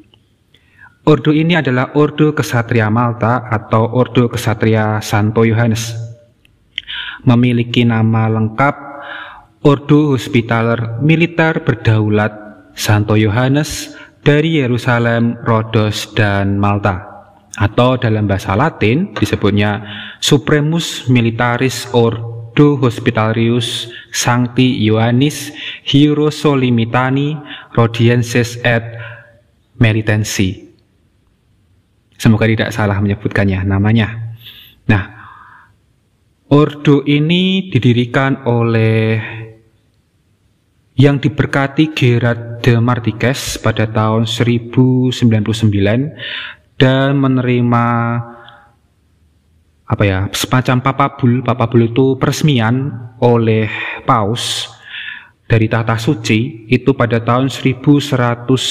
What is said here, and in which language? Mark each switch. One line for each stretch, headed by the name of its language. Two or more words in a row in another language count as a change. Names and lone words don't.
Indonesian: Ordo ini adalah Ordo Kesatria Malta atau Ordo Kesatria Santo Yohanes. Memiliki nama lengkap Ordo Hospitaller Militer Berdaulat Santo Yohanes dari Yerusalem, Rhodos, dan Malta, atau dalam bahasa Latin disebutnya Supremus Militaris Ordo Hospitalius Sancti Ioannis Hierosolimitani Rhodienses et Melitensi. Semoga tidak salah menyebutkannya namanya. Nah, ordo ini didirikan oleh yang diberkati Gerard de Martigues pada tahun 1099 dan menerima semacam papabul itu peresmian oleh Paus dari tahta suci itu pada tahun 1113.